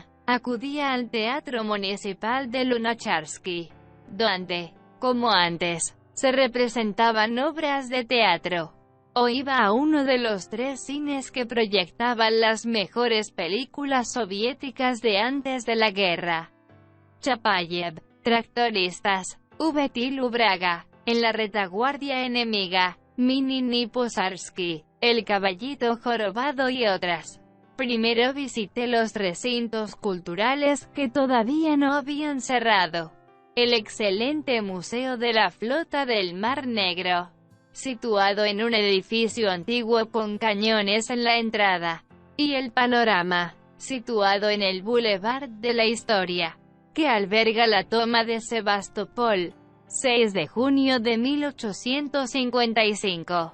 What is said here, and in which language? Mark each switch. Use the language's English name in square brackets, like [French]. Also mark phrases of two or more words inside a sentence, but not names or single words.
[Spanish] Acudía al Teatro Municipal de Lunacharsky, donde, como antes, se representaban obras de teatro. O iba a uno de los 3 cines que proyectaban las mejores películas soviéticas de antes de la guerra. Chapayev, tractoristas, Vtil Braga, En la retaguardia enemiga, Mininy Posarski, el caballito jorobado y otras. Primero visité los recintos culturales que todavía no habían cerrado. El excelente Museo de la Flota del Mar Negro, situado en un edificio antiguo con cañones en la entrada, y el Panorama, situado en el Boulevard de la Historia, que alberga la toma de Sebastopol, 6 de junio de 1855.